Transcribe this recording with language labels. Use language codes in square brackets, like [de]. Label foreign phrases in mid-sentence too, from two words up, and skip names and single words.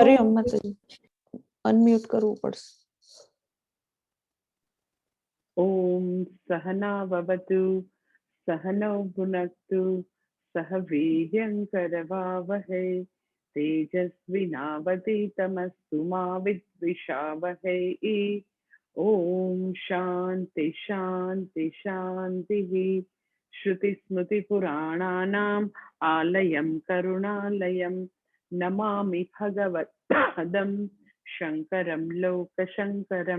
[gu] હરિઓમ માતાજી, અનમ્યુટ કરવું પડશે. [sa] ઓમ સહના ભવતુ સહનૌ ભુનક્તુ સહ વીર્યં કરવાવહૈ તેજસ્વિનાવધીતમસ્તુ मा विद्विषावहै। ओम शांति शांति शांति। श्रुतिस्मृतिपुराणानाम् आलयं करुणालयं नमामि भगवत्पादं शङ्करं लोकशङ्करम्।